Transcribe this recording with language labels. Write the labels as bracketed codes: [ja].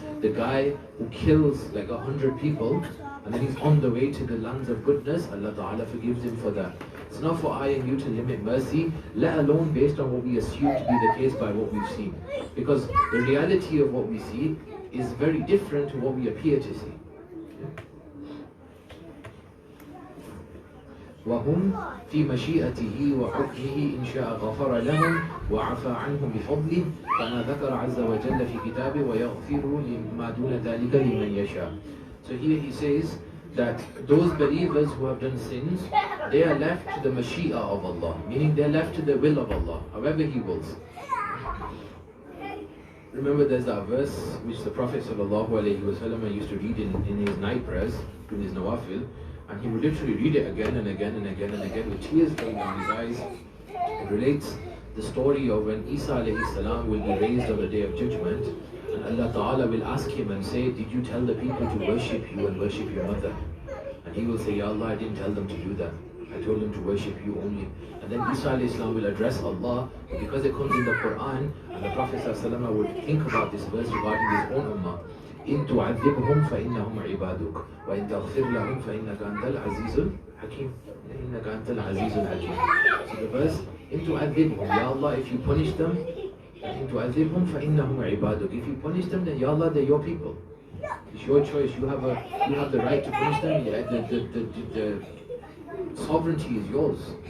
[en] The guy who kills like 100 people and then he's on the way to the lands of goodness, Allah Ta'ala forgives him for that. It's not for I and you to limit mercy, let alone based on what we assume to be the case by what we've seen. Because the reality of what we see is very different to what we appear to see. [ar] وهم في مشيئته وحكمه إن شاء غفر لهم وعفى عنهم بفضله كما ذكر عز وجل في كتابه ويغفر لما دون ذلك لمن يشاء. [en] So here he says that those believers who have done sins, they are left to the Mashi'ah of Allah, meaning they are left to the will of Allah, however He wills. Remember, there's that verse which the Prophet ﷺ used to read in his night prayers, in his nawafil, and he would literally read it again and again and again and again with tears flowing down his eyes. It relates the story of when Isa ﷺ will be raised on the Day of Judgment, and Allah Ta'ala will ask him and say, did you tell the people to worship you and worship your mother? And he will say, Ya Allah, I didn't tell them to do that. I told them to worship you only. And then Isa ﷺ will address Allah, because it comes in the Quran, and the Prophet ﷺ would think about this verse regarding his own ummah. [ar] إن تعذبهم فإنهم عبادك وإن تغفر لهم فإنك أنت العزيز الحكيم. إنك أنت العزيز الحكيم. [en] So the verse, [ar] إن تعذبهم, [en] Ya Allah, if you punish them, [ar] إن تعذبهم فإنهم عبادك. [en] If you punish them, then Ya Allah, they're your people. It's your choice. You have the right to punish them. The sovereignty is yours.